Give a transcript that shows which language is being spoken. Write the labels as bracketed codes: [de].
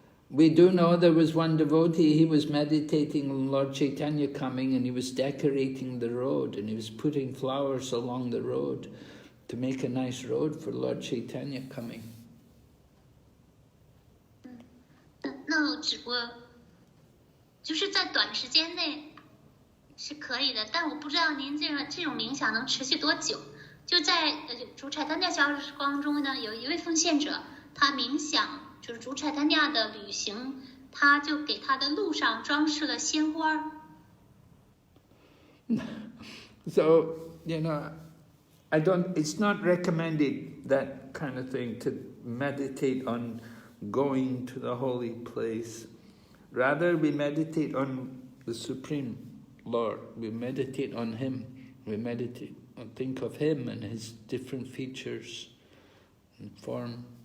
[en] We do know there was one devotee, he was meditating on Lord Chaitanya coming, and he was decorating the road, and he was putting flowers along the road to make a nice road for Lord Chaitanya coming. [zh] 那我就是在短时间内是可以的，但我不知道您这种冥想能持续多久。就在主柴丹加消时光中呢，有一位奉献者，他冥想就是主柴丹加的旅行，他就给他的路上装饰了鲜花。 [en] So, it's not recommended, that kind of thing, to meditate on going to the holy place. Rather, we meditate on the Supreme Lord. We meditate on Him. We meditate and think of Him and His different features and form.